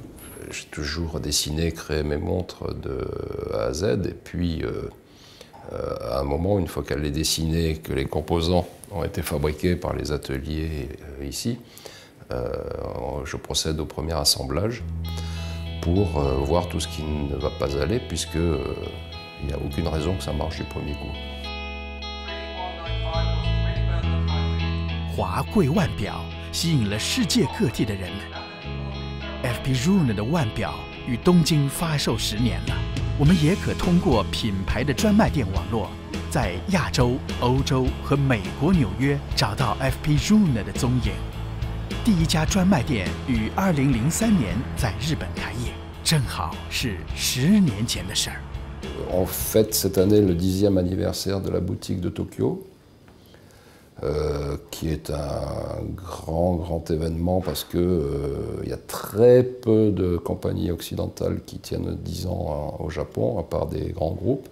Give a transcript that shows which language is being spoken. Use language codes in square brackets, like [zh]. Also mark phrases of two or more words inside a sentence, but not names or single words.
[fr] J'ai toujours dessiné, créé mes montres de A à Z, et puis à un moment, une fois qu'elle est dessinée, que les composants ont été fabriqués par les ateliers ici, je procède au premier assemblage pour voir tout ce qui ne va pas aller, puisqu'il n'y a aucune raison que ça marche du premier coup. [zh] 华贵腕表吸引了世界各地的人们。FP Journe 的腕表与东京发售10年了，我们也可通过品牌的专卖店网络，在亚洲、欧洲和美国纽约找到 FP Journe 的踪影。第一家专卖店于2003年在日本开业，正好是10年前的事儿。 [fr] On fête cette année le 10e anniversaire de la boutique de Tokyo. Qui est un grand événement parce qu'il y a très peu de compagnies occidentales qui tiennent 10 ans au Japon, à part des grands groupes.